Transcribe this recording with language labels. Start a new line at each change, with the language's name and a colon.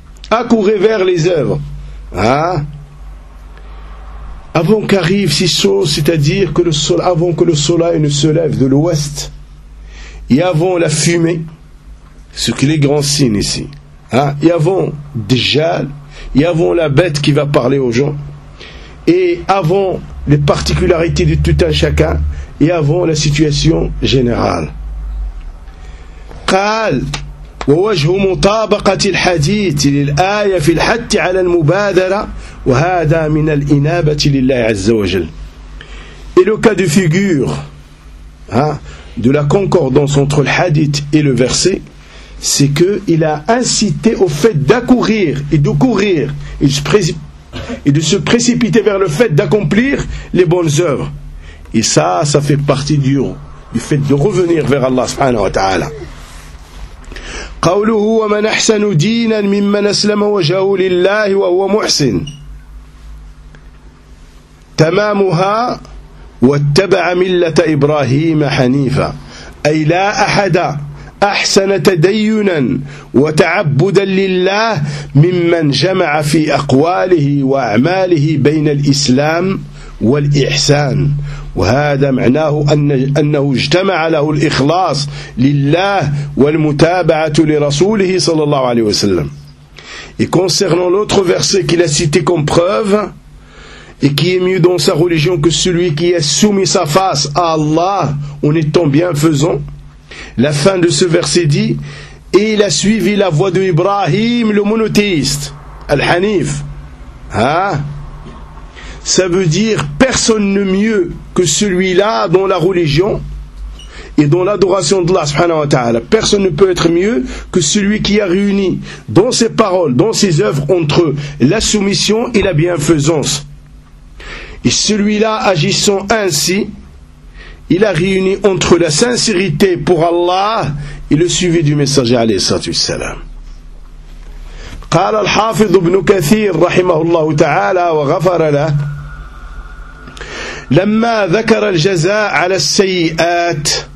French: Accourez vers les œuvres. Hein? Avant qu'arrive ces choses, c'est-à-dire que le soleil, avant que le soleil ne se lève de l'ouest, et avant la fumée, ce qui est les grands signes ici, hein? Et avant Dajjal, et avant la bête qui va parler aux gens, et avant les particularités de tout un chacun, et avant la situation générale.
Arabic: Qal ووجه مطابقة الحديث للآية في الحث على المبادرة وهذا من الإنابة لله عز وجل.
French: Et le cas de figure, hein, de la concordance entre le hadith et le verset, c'est qu'il a incité au fait d'accourir et de courir et de se précipiter vers le fait d'accomplir les bonnes œuvres. Et ça, ça fait partie du fait de revenir vers Allah subhanahu wa ta'ala.
Arabic: قوله ومن أحسن دينا ممن أسلم وجهه لله وهو محسن تمامها واتبع ملة إبراهيم حنيفا أي لا أحد أحسن تدينا وتعبدا لله ممن جمع في أقواله وأعماله بين الإسلام والإحسان وهذا معناه أنه اجتمع له الإخلاص لله والمتابعة لرسوله صلى الله عليه وسلم.
French: Et concernant l'autre verset qu'il a cité comme preuve et qui est mieux dans sa religion que celui qui a soumis sa face à Allah en étant bienfaisant, la fin de ce verset dit et il a suivi la voie de Ibrahim le monothéiste Al-Hanif. Hein? Ça veut dire personne ne mieux que celui-là dans la religion et dans l'adoration d'Allah subhanahu wa ta'ala. Personne ne peut être mieux que celui qui a réuni dans ses paroles, dans ses œuvres entre eux, la soumission et la bienfaisance. Et celui-là agissant ainsi, il a réuni entre la sincérité pour Allah et le suivi du messager alayhi salatu wassalam.
Arabic: قال الحافظ ابن كثير رحمه الله تعالى وغفر له لما ذكر الجزاء على السيئات